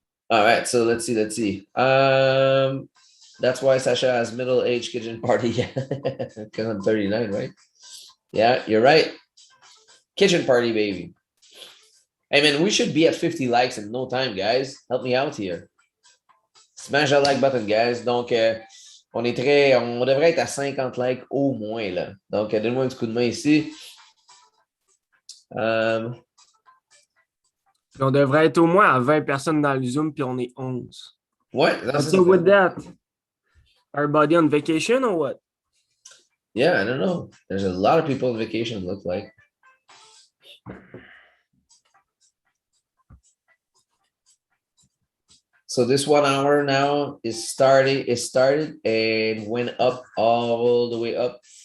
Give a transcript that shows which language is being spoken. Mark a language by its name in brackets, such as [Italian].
[English] All right, so let's see. That's why Sasha has middle-aged kitchen party. Because I'm 39, right? Yeah, you're right. Kitchen party, baby. Hey man, we should be at 50 likes in no time, guys. Help me out here. Smash that like button, guys. [French] Donc, on devrait être à 50 likes au moins, là. Donc, donne-moi un petit coup de main ici. On devrait être au moins à 20 personnes dans le Zoom, puis on est 11. Ouais, [English] What's up with that? Everybody on vacation or what? Yeah, I don't know. There's a lot of people on vacation, look like. So this 1 hour now is started and went up all the way up.